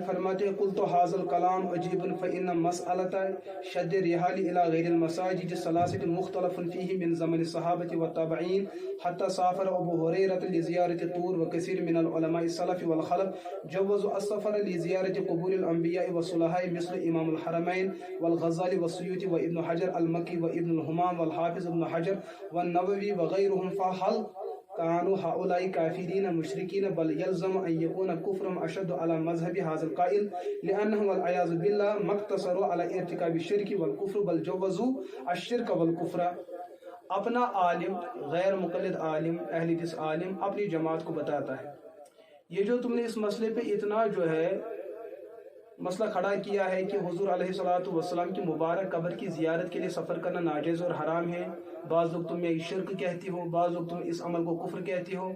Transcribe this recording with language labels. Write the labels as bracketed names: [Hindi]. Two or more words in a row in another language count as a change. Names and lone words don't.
[Urdu] فرماتے ہیں [Arabic] قلت هذا الكلام عجيبا فإن مسألة شد الرحال إلى غير المساجد الثلاثة مختلف فيه من زمن الصحابة والتابعين حتى سافر أبو هريرة لزيارة الطور وكثير من العلماء السلف والخلف جوزوا السفر لزيارة قبور الأنبياء والصلحاء مثل إمام الحرمين والغزالي والسيوطي وابن حجر المكي وابن الهمام والحافظ ابن حجر والنووي وغيرهم فهل كانوا هؤلاء كافرين مشركين بل يلزم أن يكون كفرهم أشد على مذهب هذا القائل لأنهم والعياذ بالله ما اقتصروا على ارتكاب الشرك والكفر بل جوزوا الشرك والكفر. [Urdu] اپنا عالم، غیر مقلد عالم، اہل حدیث عالم اپنی جماعت کو بتاتا ہے، یہ جو تم نے اس مسئلے پہ اتنا جو ہے مسئلہ کھڑا کیا ہے کہ حضور [Arabic] عليه الصلاة والسلام [Urdu] کی مبارک قبر کی زیارت کے لیے سفر کرنا ناجائز اور حرام ہے، بعض لوگ تمہیں شرک کہتی ہو، بعض لوگ تم اس عمل کو کفر کہتی ہو.